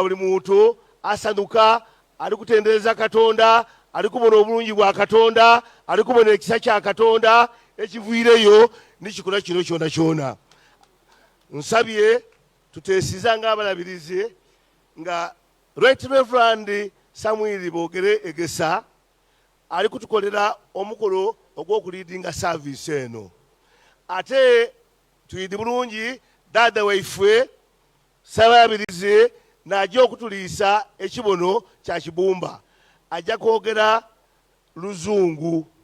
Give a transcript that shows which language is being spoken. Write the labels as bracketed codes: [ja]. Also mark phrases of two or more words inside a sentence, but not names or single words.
[xog] buli muntu asanuka ali kutendereza Katonda ali kubona obulungi bwa Katonda ali kubona ekisa kya Katonda ekiviireyo nikikola kino kyona nsabye tuteesiza ng'abalabirizi nga Right Reverend Samuel Bogere Egesa ali kutukolera omukolo ogw'okuliidinga service eno ate tuyidi bulungi dada waife Salaabirizi n'ajja okutuliisa ekibono kya kibumba ajja kwogera Luzungu